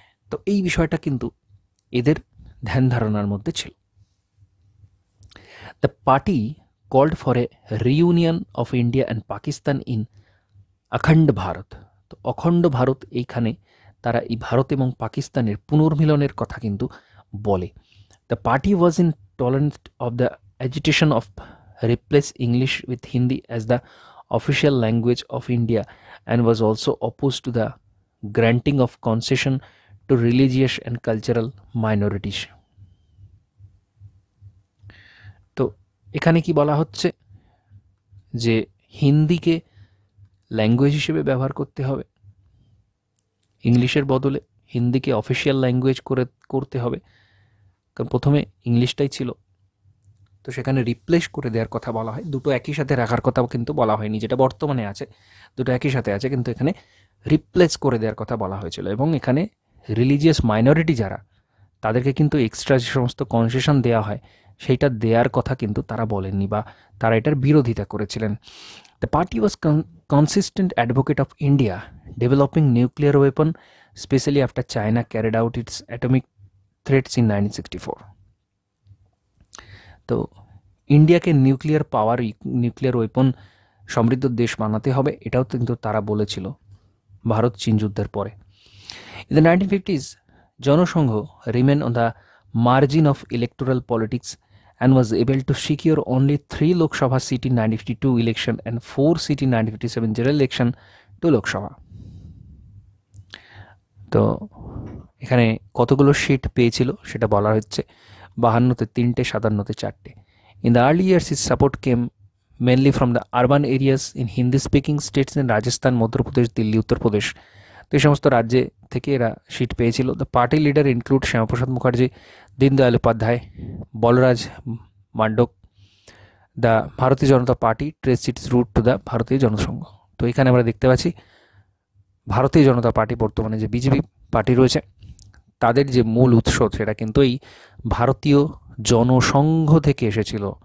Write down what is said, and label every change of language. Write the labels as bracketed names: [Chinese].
[Bangla] তো এই বিষয়টা কিন্তু এদের ধ্যান ধারণার মধ্যে ছিল। [English] The party called for a reunion of India and Pakistan in Akhand Bharat. [Bangla] তো অখণ্ড ভারত, এইখানে তারা এই ভারত এবং পাকিস্তানের পুনর্মিলনের কথা কিন্তু বলে। [English] The party was intolerant of the agitation of replace English with Hindi as the official language of India and was also opposed to the granting of concession to religious and cultural minorities. [Bangla] তো এখানে কি বলা হচ্ছে যে হিন্দিকে language হিসেবে ব্যবহার করতে হবে, ইংলিশের বদলে হিন্দিকে অফিসিয়াল ল্যাঙ্গুয়েজ করতে হবে, কারণ প্রথমে ইংলিশটাই ছিল, তো সেখানে রিপ্লেস করে দেওয়ার কথা বলা হয়। দুটো একই সাথে রাখার কথাও কিন্তু বলা হয়নি, যেটা বর্তমানে আছে দুটো একই সাথে আছে, কিন্তু এখানে রিপ্লেস করে দেওয়ার কথা বলা হয়েছিল। এবং এখানে রিলিজিয়াস মাইনরিটি যারা, তাদেরকে কিন্তু এক্সট্রা যে সমস্ত কনসেশন দেওয়া হয় সেইটা দেওয়ার কথা কিন্তু তারা বলেননি, বা তারা এটার বিরোধিতা করেছিলেন। [English] The party was consistent advocate of India developing nuclear weapon, specially after China carried out its atomic threats in 1964। [Bangla] তো ইন্ডিয়াকে নিউক্লিয়ার পাওয়ার, নিউক্লিয়ার ওয়েপন সমৃদ্ধ দেশ বানাতে হবে, এটাও কিন্তু তারা বলেছিল ভারত চীন যুদ্ধের পরে। [English] In the 1950s, Jana Sangh remain on the margin of electoral politics and was able to secure only 3 Lok Sabha seat in 1952 election and 4 seat in 1957 general election to Lok Sabha. [Bangla] তো এখানে কতগুলো সিট পেয়েছিল সেটা বলা হচ্ছে, 52-তে 3টে, 57-তে 4টে। [English] In the early years, his support came mainly from the urban areas in Hindi speaking states in Rajasthan, Madhya Pradesh, Delhi, Uttar Pradesh. [Bangla] তো এই সমস্ত রাজ্যে থেকে এরা সিট পেয়েছিল। [English] the party leader include [Bangla] Shyamaprasad Mukherjee, Deendayal Upadhyay, Balraj মান্ডক। [English] The Bharatiya Janata party trace its root to the Bharatiya Jana Sangh. [Bangla] তো এখানে আমরা দেখতে পাচ্ছি ভারতীয় জনতা পার্টি বর্তমানে যে বিজেপি পার্টি রয়েছে তাদের যে মূল উৎস সেটা কিন্তু এই ভারতীয় জনসংঘ থেকে এসেছিল।